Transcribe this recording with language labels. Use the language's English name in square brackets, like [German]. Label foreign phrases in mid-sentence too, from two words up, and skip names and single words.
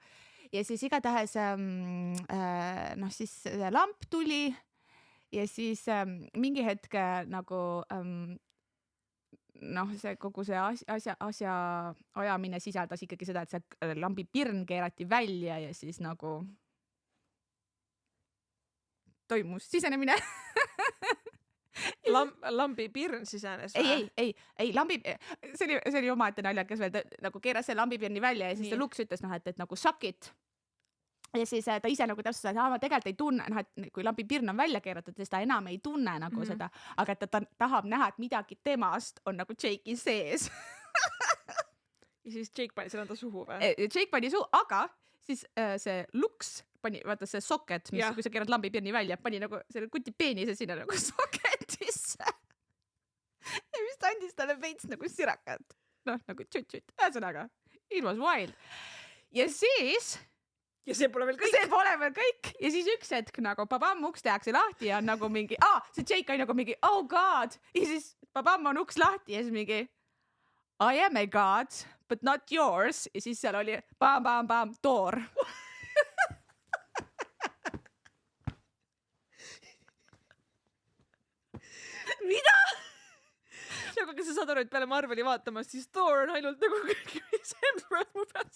[Estonian] Ja siis igatahes siis lamp tuli ja siis mingi hetk nagu see kogu see asja ajamine sisaldas ikkagi seda, et see lambi pirn keerati välja ja siis nagu toimus sisenemine. Lambi pirn sisenes? Ei, lambi, see oli omaette naljakas veel, ta nagu keeras see lambi pirni välja ja siis ta Lux ütles, et nagu [English] suck it. [Estonian] Ja siis ta ise nagu täpselt, et ma tegelikult ei tunne, et kui lambi pirn on välja keeratud, siis ta enam ei tunne nagu seda, aga ta tahab näha, et midagi temast on nagu Jake'i sees. ja siis Jake pani selle enda suhu või? Jake pani suhu, aga siis see Lux pani, vaata see socket, mis, kui sa keerad lambi pirni välja, pani nagu selle kuti peenise sinna nagu socketisse. ja mis ta andis talle veits nagu sirakat. Noh, nagu tšut-tšut. Ühesõnaga, [English] it was wild. [Estonian] Ja siis... Ja see pole veel kõik. See pole veel kõik. Ja siis üks hetk nagu babam uks tehakse lahti ja on nagu mingi, see Jake oli nagu mingi, [English] oh god. [Estonian] Ja siis babam on uks lahti ja siis mingi, [English] I am a god, but not yours. [Estonian] Ja siis seal oli bam, Thor. Mida? Aga kas sa saad aru, et peale Marveli vaatamas, siis Thor on ainult nagu mis Hemsworth mu peas.